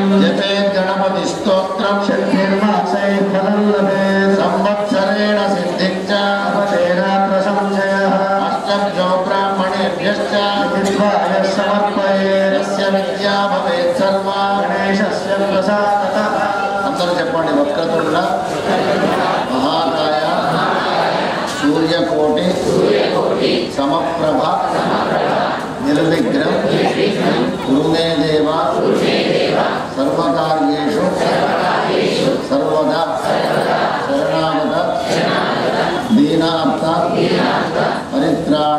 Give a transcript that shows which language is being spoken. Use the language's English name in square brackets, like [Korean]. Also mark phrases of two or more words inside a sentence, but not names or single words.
[Sanskrit] जपेत् गणपतिस्तोत्रं षष्ठिर्मासैः फलं लभेत् संवत्सरेण सिद्धिं च अपतेनात्र संशयः अष्टभ्यो ब्राह्मणेभ्यश्च विद्वाय समर्पयेत् यस्य विद्या भवेत् सर्वा गणेशस्य प्रसादतः [Telugu] అందరూ చెప్పండి [Sanskrit] वक्रतुण्ड महाकाय सूर्यकोटि समप्रभ निर्विघ्नं कुरुमे देव सर्वकार्येषु सर्वदा शरणागत दीनार्त परित्राण